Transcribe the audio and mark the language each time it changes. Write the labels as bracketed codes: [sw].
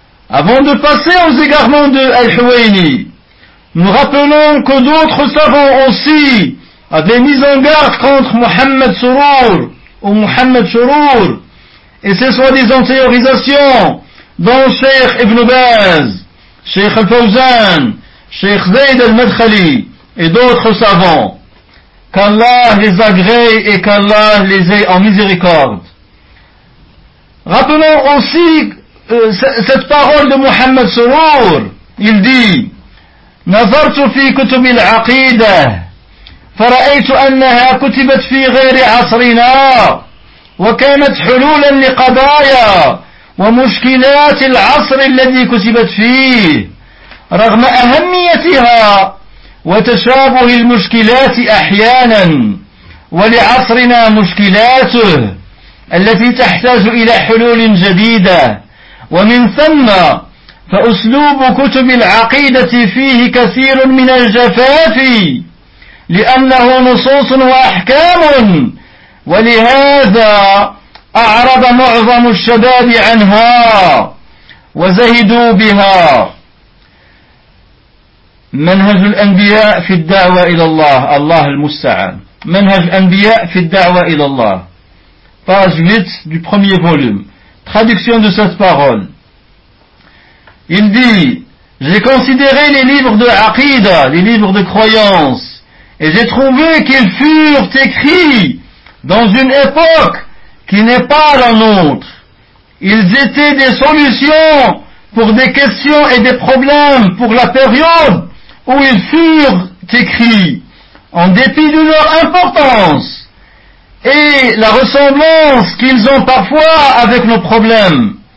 [fr] Avant de passer aux égarements de al-Huwayni, nous rappelons que d'autres savants aussi avaient mis en garde contre Muhammad Surur ou Muhammad Surur et ses soi-disant théorisations, dont Sheikh Ibn Baz, Sheikh Al-Fawzan, Sheikh Zayd Al-Madkhali et d'autres savants. Qu'Allah les agrée et qu'Allah les ait en miséricorde. Rappelons aussi cette parole de Muhammad Surur. Il dit: [ar] نظرت في كتب العقيدة فرأيت أنها كتبت في غير عصرنا وكانت حلولا لقضايا ومشكلات العصر الذي كتبت فيه رغم أهميتها وتشابه المشكلات أحيانا ولعصرنا مشكلاته التي تحتاج إلى حلول جديدة ومن ثم فأسلوب كتب العقيدة فيه كثير من الجفاف لأنه نصوص وأحكام ولهذا أعرض معظم الشباب عنها وزهدوا بها منهج الأنبياء في الدعوة إلى الله الله المستعان منهج الأنبياء في الدعوة إلى الله [fr] page 8 du premier volume. Traduction de cette parole. Il dit, j'ai considéré les livres de Aqida, les livres de croyance, et j'ai trouvé qu'ils furent écrits dans une époque qui n'est pas la nôtre. Ils étaient des solutions pour des questions et des problèmes pour la période où ils furent écrits, en dépit de leur importance et la ressemblance qu'ils ont parfois avec nos problèmes.